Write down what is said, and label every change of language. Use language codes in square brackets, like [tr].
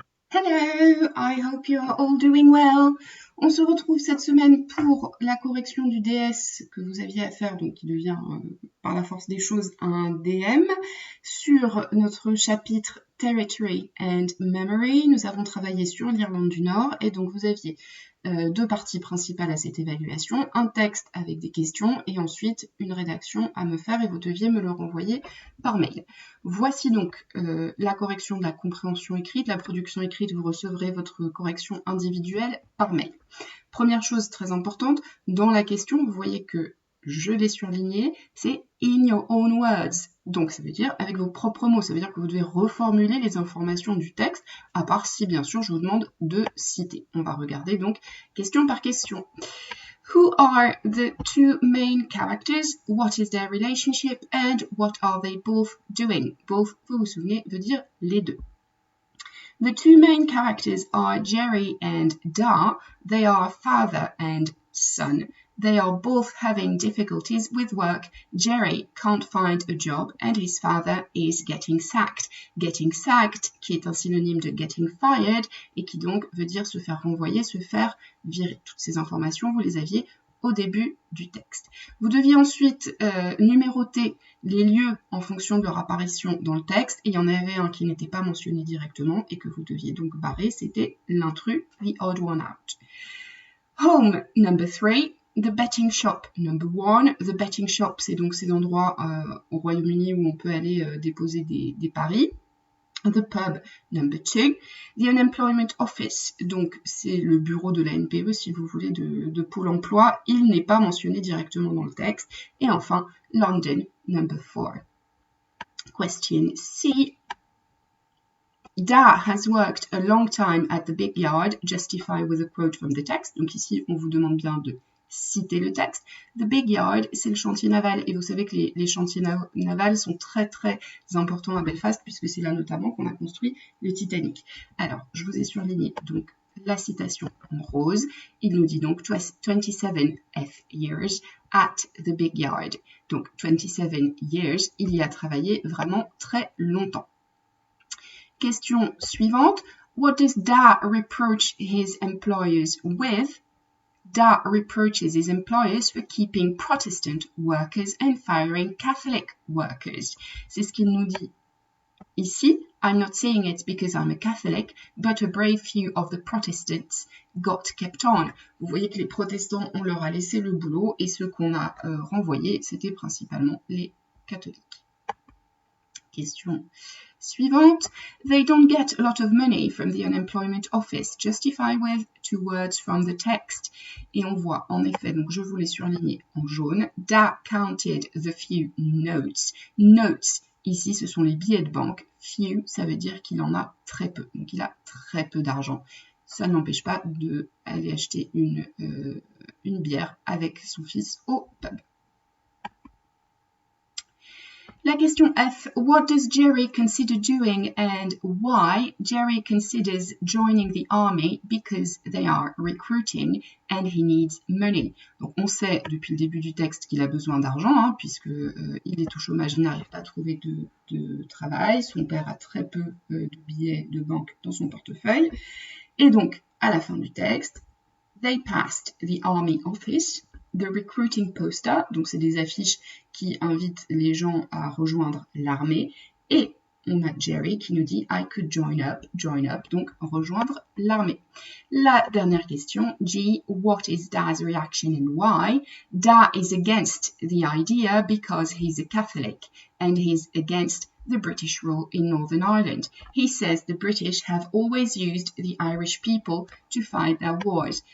[en] Hello, I hope you are all doing well. [fr] On se retrouve cette semaine pour la correction du DS que vous aviez à faire, donc qui devient par la force des choses un DM, sur notre chapitre Territory and Memory. Nous avons travaillé sur l'Irlande du Nord et donc vous aviez deux parties principales à cette évaluation, un texte avec des questions et ensuite une rédaction à me faire et vous deviez me le renvoyer par mail. Voici donc la correction de la compréhension écrite, la production écrite, vous recevrez votre correction individuelle par mail. Première chose très importante, dans la question, vous voyez que je l'ai surligné, c'est [en] in your own words. [fr] Donc ça veut dire avec vos propres mots, ça veut dire que vous devez reformuler les informations du texte, à part si bien sûr je vous demande de citer. On va regarder donc question par question. [en] Who are the two main characters? What is their relationship? And what are they both doing? [fr] Both, vous vous souvenez, veut dire les deux. [en] The two main characters are Jerry and Da. They are father and son. They are both having difficulties with work. Jerry can't find a job and his father is getting sacked. [fr] Getting sacked, qui est un synonyme de getting fired et qui donc veut dire se faire renvoyer, se faire virer. Toutes ces informations, vous les aviez au début du texte. Vous deviez ensuite numéroter les lieux en fonction de leur apparition dans le texte. Et il y en avait un qui n'était pas mentionné directement et que vous deviez donc barrer, c'était l'intrus, [en] the odd one out. Home, number 3. The betting shop, number 1. [fr] The betting shop, c'est donc ces endroits au Royaume-Uni où on peut aller déposer des paris. [en] The pub, number 2. The unemployment office, [fr] donc c'est le bureau de la NPE, si vous voulez, de Pôle emploi. Il n'est pas mentionné directement dans le texte. Et enfin, [en] London, number 4. [fr] Question C. [en] Da has worked a long time at the big yard. Justify with a quote from the text. [fr] Donc ici, on vous demande bien de citer le texte. The big yard, c'est le chantier naval. Et vous savez que les chantiers navals sont très très importants à Belfast puisque c'est là notamment qu'on a construit le Titanic. Alors, je vous ai surligné donc la citation en rose. Il nous dit donc [en] 27 years at the big yard. [fr] Donc 27 years, il y a travaillé vraiment très longtemps. Question suivante. [en] What does Da reproach his employers with? Da reproaches his employers for keeping Protestant workers and firing Catholic workers. [fr] C'est ce qu'il nous dit ici. [en] I'm not saying it because I'm a Catholic, but a brave few of the Protestants got kept on. [fr] Vous voyez que les protestants, on leur a laissé le boulot et ceux qu'on a renvoyés, c'était principalement les catholiques. Question suivante. [en] They don't get a lot of money from the unemployment office. Justify with 2 words from the text. [fr] Et on voit en effet, donc je vous l'ai surligné en jaune, [en] Da counted the few notes. [fr] Notes, ici ce sont les billets de banque. Few, ça veut dire qu'il en a très peu. Donc il a très peu d'argent. Ça n'empêche pas d'aller acheter une bière avec son fils au pub. La question F. [en] What does Jerry consider doing and why? Jerry considers joining the army because they are recruiting and he needs money. [fr] Donc on sait depuis le début du texte qu'il a besoin d'argent puisque il est au chômage, il n'arrive pas à trouver de travail. Son père a très peu de billets de banque dans son portefeuille. Et donc à la fin du texte, [en] they passed the army office. The recruiting poster, [fr] donc c'est des affiches qui invitent les gens à rejoindre l'armée. Et on a Jerry qui nous dit [en] I could join up, [fr] donc rejoindre l'armée. La dernière question, [en] G, what is Da's reaction and why? Da is against the idea because he's a Catholic and he's against the British rule in Northern Ireland. He says the British have always used the Irish people to fight their wars.